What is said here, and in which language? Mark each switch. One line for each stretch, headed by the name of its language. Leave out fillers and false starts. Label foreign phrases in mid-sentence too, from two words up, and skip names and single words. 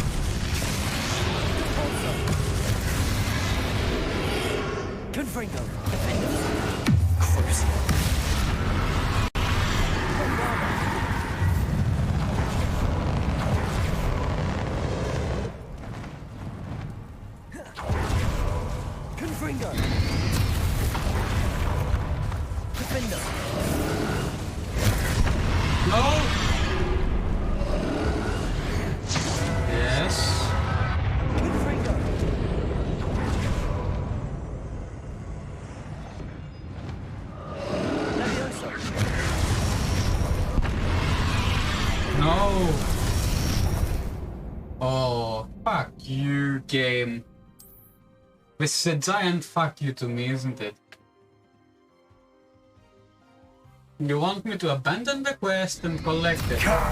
English: Confringo. Defender. Crucible. Confringo. Defender. No. Yes. Confringo. Leviosa. No. Oh, fuck you, game. This is a giant fuck you to me, isn't it? You want me to abandon the quest and collect it?